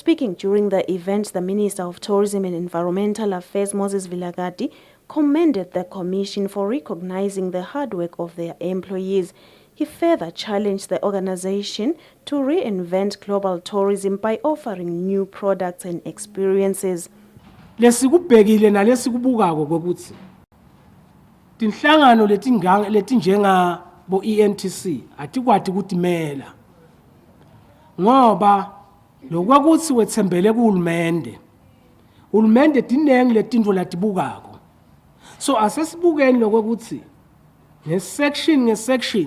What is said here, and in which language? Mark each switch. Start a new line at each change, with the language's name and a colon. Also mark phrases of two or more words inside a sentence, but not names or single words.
English: Speaking during the event, the Minister of Tourism and Environmental Affairs, Moses Vilagati, commended the Commission for recognizing the hard work of their employees. He further challenged the organization to reinvent global tourism by offering new products and experiences.
Swati: Lesikubhekile nalesikubukako ukuthi tinhlangano letinjenga bo ENTC atikwati kutimela ngoba lokwakuthi wethembele kuhulumende dinengi letinto latibukako so asesibukeni lokwakuthi ngesection